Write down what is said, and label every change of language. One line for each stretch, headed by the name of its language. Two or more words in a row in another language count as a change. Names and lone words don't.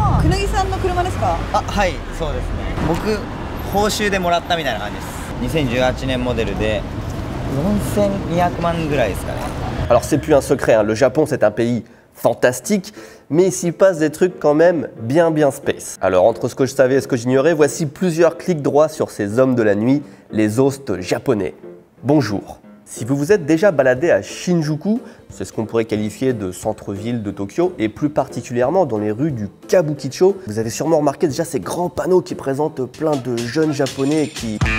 Japanese: 紬さんの車ですか？あ、はい、そうですね。僕、報酬でもらったみたいな感じです。2018年モデルで4200万ぐらいですかね。
French: Alors c'est plus un secret, hein. Le Japon c'est un pays fantastique, mais il s'y passe des trucs quand même bien space. Alors entre ce que je savais et ce que j'ignorais, voici plusieurs clics droits sur ces hommes de la nuit, les hostes japonais. Bonjour. Si vous vous êtes déjà baladé à Shinjuku, c'est ce qu'on pourrait qualifier de centre-ville de Tokyo, et plus particulièrement dans les rues du Kabukicho, vous avez sûrement remarqué déjà ces grands panneaux qui présentent plein de jeunes japonais qui...